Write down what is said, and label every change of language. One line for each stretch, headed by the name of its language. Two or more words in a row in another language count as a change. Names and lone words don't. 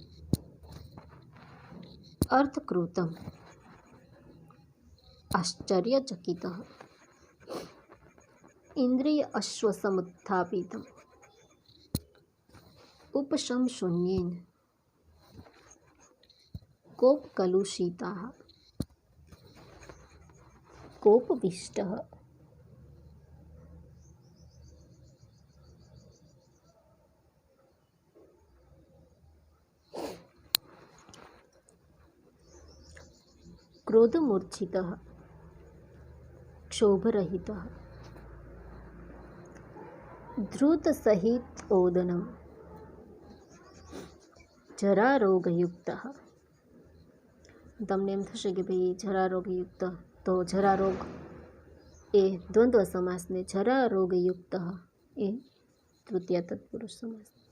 Sanskrit: અર્થકૃતમ આશ્ચર્યચકિત ઇન્દ્રિય અશ્વસમુત્થાપિત ઉપશમ શૂન્યેન કોપકલુષિતા કોપવિષ્ટ क्रोधमूर्छित क्षोभरहित धृत सहित ओदनम જરારોગયુક્ત.
Gujarati: તમને એમ થશે કે ભાઈ જરારોગયુક્ત, તો જરારોગ એ દ્વંદ્વ સમાસને, જરારોગયુક્ત એ તૃતીય તત્પુરુષ સમાસ.